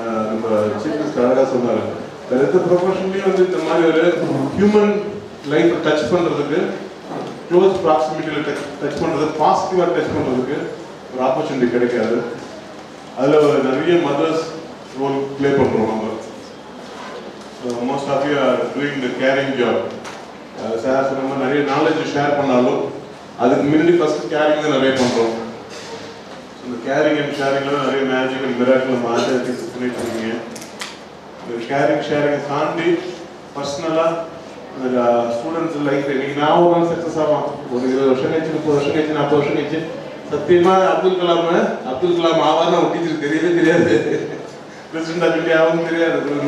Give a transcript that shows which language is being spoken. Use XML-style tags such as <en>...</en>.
<ta>நம்ம chief minister அழகாக சொன்னார், வேறு எந்த ப்ரொஃபஷன்லையும் வந்து இந்த மாதிரி ஒரு ஹியூமன் லைஃப்பை டச் பண்ணுறதுக்கு, க்ளோஸ் ப்ராக்சிமிட்டியில் டச் பண்ணுறது, பாசிட்டிவாக டச் பண்ணுறதுக்கு ஒரு ஆப்பர்ச்சுனிட்டி கிடைக்காது. அதில் நிறைய மதர்ஸ் ரோல் ப்ளே பண்ணுறோம் நம்ம.</ta> <en>Most of you are doing the caring job.</en> <ta>Sir சொன்ன மாதிரி நிறைய நாலேஜ் ஷேர் பண்ணாலும் அதுக்கு முன்னாடி ஃபர்ஸ்ட் கேரிங் தான் நிறைய பண்ணுறோம். இந்த கேரிங் அண்ட் ஷேரிங்கில் நிறைய மேஜிக் அண்ட் மிராக்கிள் நம்ம ஆச்சரியத்தை பண்ணிட்டு இருக்கீங்க. இந்த கேரிங் ஷேரிங்கை தாண்டி பர்சனலாக அந்த ஸ்டூடெண்ட்ஸ் லைஃப் இன்னைக்கு நான் ஒரு நாள் சக்ஸஸ் ஆகும், ஒரு 20 வருஷம் கழிச்சு, 30 வருஷம் கழிச்சு, 40 வருஷம் கழிச்சு சத்தியமாக அப்துல் கலாம் ஆவார்னு ஒரு டீச்சருக்கு தெரியவே தெரியாது, பிரசிடென்ட் ஆஃப் இந்தியா ஆகும் தெரியாது.</ta>